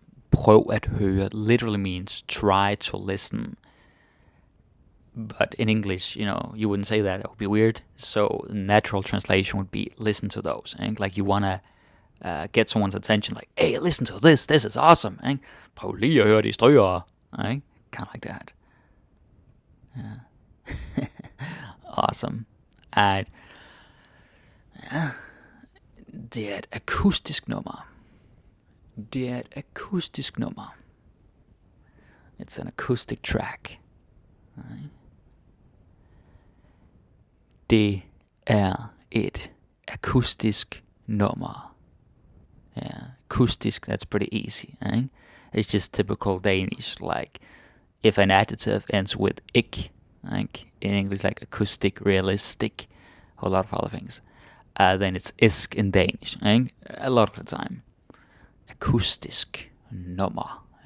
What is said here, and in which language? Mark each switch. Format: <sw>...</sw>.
<da>Prøv at høre</da> <en>literally means try to listen. But in English, you wouldn't say that. It would be weird. So the natural translation would be listen to those. Like you want to get someone's attention. Like, hey, listen to this. This is awesome.</en> <da>Prøv lige at høre de stryger.</da> <en>Kind of like that. Yeah. Awesome. And</en> <da>det er et akustisk nummer. Det er et akustisk nummer.</da> <en>It's an acoustic track.</en> <da>Det er et akustisk nummer.</da> <en>Yeah, acoustic, that's pretty easy. It's just typical Danish, like if an adjective ends with ik, in English like acoustic, realistic, a lot of other things. then it's isk in Danish,</en> <da>ikke?</da> <en>A lot of the time. Akustisk nummer.</en>